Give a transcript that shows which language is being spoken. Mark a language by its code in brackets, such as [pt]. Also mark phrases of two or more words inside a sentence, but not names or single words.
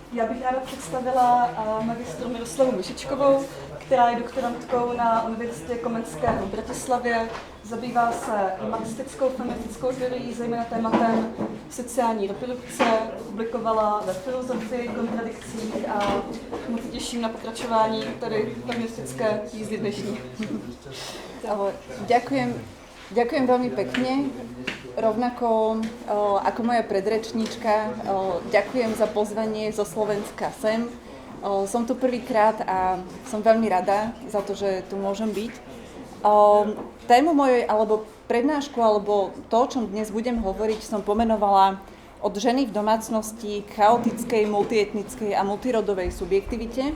[cs] Já bych ráda představila magistru Miroslavu Myšičkovou, která je doktorantkou na Univerzitě Komenského v Bratislavě. Zabývá se marxistickou feministickou teorií, zejména tématem sociální reprodukce. Publikovala ve Filozofii, kontradikcích a moc těším na pokračování tady feministické jízdy dnešní. [sk] Ďakujem veľmi pekne. Rovnako ako moja predrečníčka, ďakujem za pozvanie zo Slovenska sem. Som tu prvýkrát a som veľmi rada za to, že tu môžem byť. Tému mojej, alebo prednášku, alebo to, o čom dnes budem hovoriť, som pomenovala od ženy v domácnosti k chaotickej, multietnickej a multirodovej subjektivite.